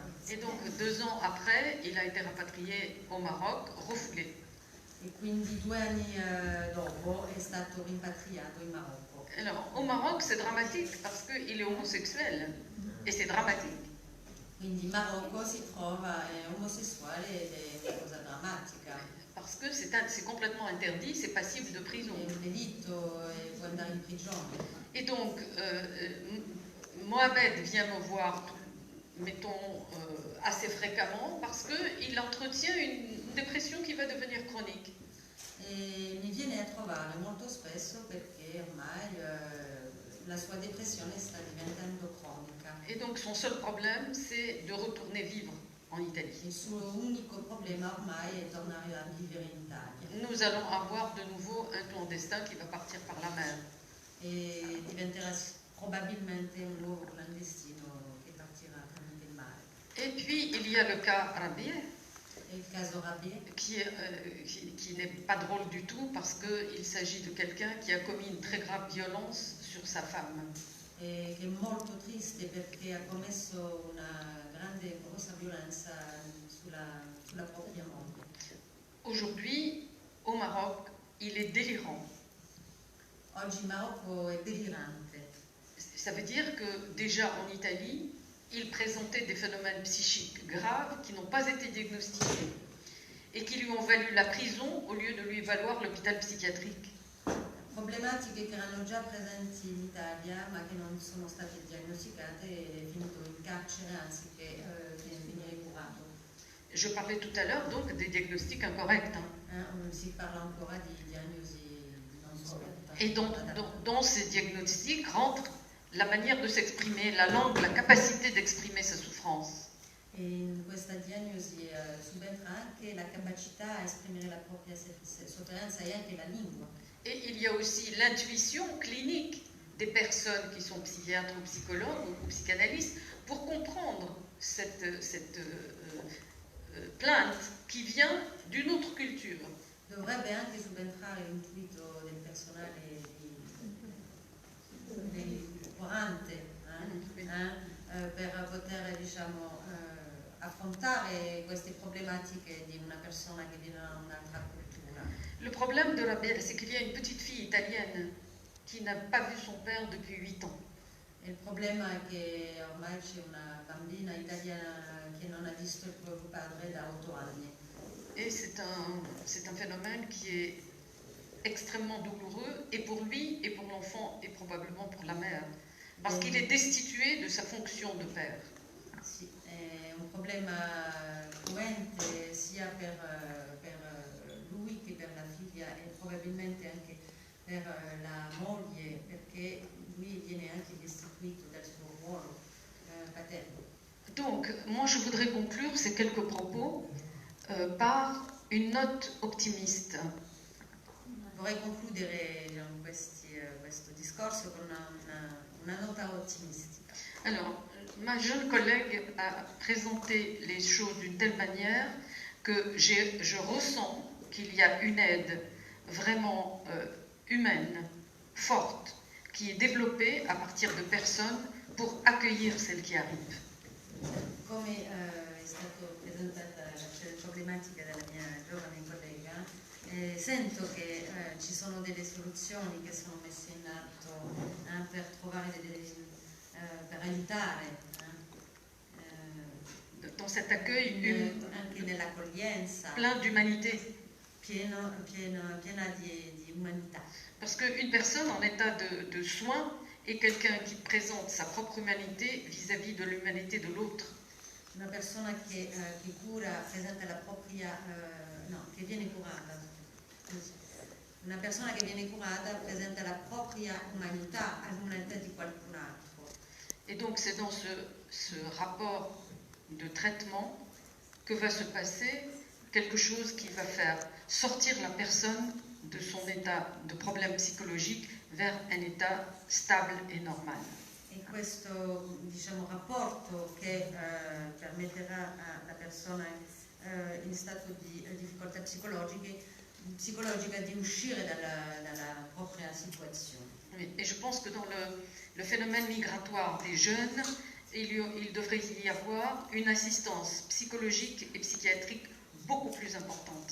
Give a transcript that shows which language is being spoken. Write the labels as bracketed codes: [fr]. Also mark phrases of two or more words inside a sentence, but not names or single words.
[fr] Et donc 2 ans après, il a été rapatrié au Maroc, refoulé. [it] E quindi 2 anni dopo è stato rimpatriato in Marocco. [fr] Alors, au Maroc, c'est dramatique parce qu'il est homosexuel. Et c'est dramatique. [it] Quindi in Marocco si trova omosessuale ed è una cosa drammatica. [fr] Parce que c'est complètement interdit, c'est passible de prison. [it] È un delitto e può andare in prigione. [fr] Et donc, Mohamed vient me voir, mettons, assez fréquemment parce qu'il entretient une dépression qui va devenir chronique. [it] E mi viene a trovare molto spesso perché ormai la sua depressione sta diventando cronica. [fr] Et donc son seul problème, c'est de retourner vivre en Italie. [it] Il suo unico problema ormai è tornare a vivere in Italia. [fr] Nous allons avoir de nouveau un clandestin qui va partir par la mer. [it] E diventerà probabilmente un nuovo clandestino che partirà tramite il mare. [fr] Et puis, il y a le cas Rabia, [it] E il caso Rabi, [fr] qui n'est pas drôle du tout parce qu'il s'agit de quelqu'un qui a commis une très grave violence sur sa femme. [it] che è molto triste perché ha commesso una grande grossa violenza sulla propria moglie. [fr] Aujourd'hui, au Maroc, il est délirant. [it] Oggi il Marocco è delirante. [fr] Ça veut dire que déjà en Italie, il présentait des phénomènes psychiques graves qui n'ont pas été diagnostiqués et qui lui ont valu la prison au lieu de lui valoir l'hôpital psychiatrique. [it] Problematiche che erano già presenti in Italia ma che non sono state diagnosticate e è finito in carcere anziché venire curato. [fr] Je parlais tout à l'heure donc des diagnostics incorrects. [it] Si parla ancora di diagnosi non corrette. [fr] Et dans ces diagnostics rentre la manière de s'exprimer, la langue, la capacité d'exprimer sa souffrance. [it] E in questa diagnosi subentra anche la capacità a esprimere la propria sofferenza e anche la lingua. [fr] Et il y a aussi l'intuition clinique des personnes qui sont psychiatres ou psychologues ou psychanalystes pour comprendre cette plainte qui vient d'une autre culture. [it] Dovrebbe anche subentrare l'intuito del personale dei curante per poter affrontare queste problematiche di una persona che viene da un'altra cultura. [fr] Le problème de Rabia, c'est qu'il y a une petite fille italienne qui n'a pas vu son père depuis 8 ans. [it] Il problema è che ormai c'è una bambina italiana che non ha visto il proprio padre da 8 anni. [fr] Et c'est un phénomène qui est extrêmement douloureux, et pour lui, et pour l'enfant, et probablement pour la mère, parce qu'il est destitué de sa fonction de père. [it] Sì, è un problema cruente sia per per la moglie, perché lui viene anche destituito dal suo ruolo paterno. [fr] Donc, moi je voudrais conclure ces quelques propos par une note optimiste. [it] Vorrei concludere questo discorso con una nota ottimistica. [fr] Alors, ma jeune collègue a présenté les choses d'une telle manière que je ressens qu'il y a une aide vraiment humaine, forte, qui est développée à partir de personnes pour accueillir celles qui arrivent. [it] Come è stata presentata la problematica dalla mia giovane collega, sento che ci sono delle soluzioni che sono messe in atto per trovare per aiutare [fr] Dans cet accueil [it] anche nell'accoglienza, [fr] plein d'humanité. [it] piena di umanità. [fr] Parce qu'une personne en état de soin est quelqu'un qui présente sa propre humanité vis-à-vis de l'humanité de l'autre. [it] Una persona che cura presenta la propria, che viene curata. Una persona che viene curata presenta la propria umanità all'umanità di qualcun altro. [fr] Et donc c'est dans ce rapport de traitement que va se passer quelque chose qui va faire sortir la personne de son état de problème psychologique vers un état stable et normal. [it] E questo, rapporto che permetterà alla persona in stato di difficoltà psicologica di uscire dalla propria situazione. [fr] Et je pense que dans le phénomène migratoire des jeunes, il devrait y avoir une assistance psychologique et psychiatrique beaucoup plus importante.